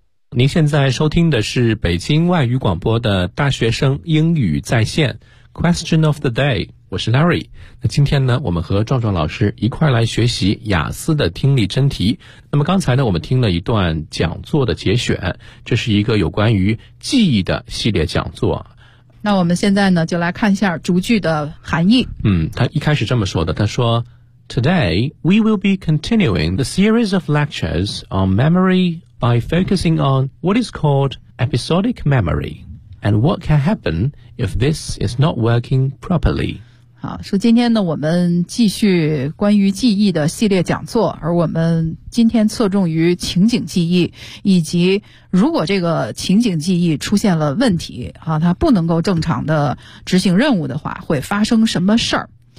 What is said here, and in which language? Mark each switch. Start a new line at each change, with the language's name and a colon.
Chinese: 您现在收听的是北京外语广播的大学生英语在线
English: Question of the day，
Chinese: 我是 Larry。那今天呢，我们和壮壮老师一块来学习雅思的听力真题。那么刚才呢，我们听了一段讲座的节选，这是一个有关于记忆的系列讲座。那我们现在呢，就来看一下逐句的含义。他一开始这么说的，他说
English: Today we will be continuing the series of lectures on memory by focusing on what is called episodic memory and what can happen if this is not working properly。
Chinese: 好，说今天呢，我们继续关于记忆的系列讲座，而我们今天侧重于情景记忆，以及如果这个情景记忆出现了问题，它不能够正常的执行任务的话，会发生什么事儿。